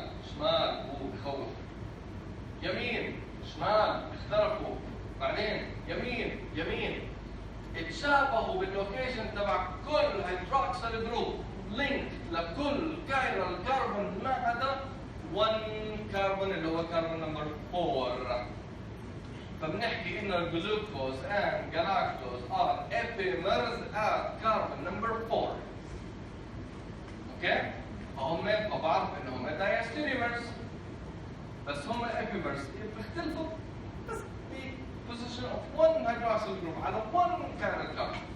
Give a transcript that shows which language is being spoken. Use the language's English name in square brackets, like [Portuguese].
[Arabic] شمال بخوف، يمين شمال اختلفوا، بعدين يمين يمين، اتشابهوا باللوكيشن تبع كل هيدروكسيل جروب لينك لكل كايرال كربون ما عدا 1 كربون اللي هو كربون نمبر 4. فبنحكي انه الجلوكوز [English] and galactose are epimers at carbon number 4. [Arabic] اوكي؟ فهم بعرف انهم diastereomers بس هم epimers بيختلفوا بس ب [English] position of 1 hydroxyl group [Arabic] على [English] 1 chiral carbon.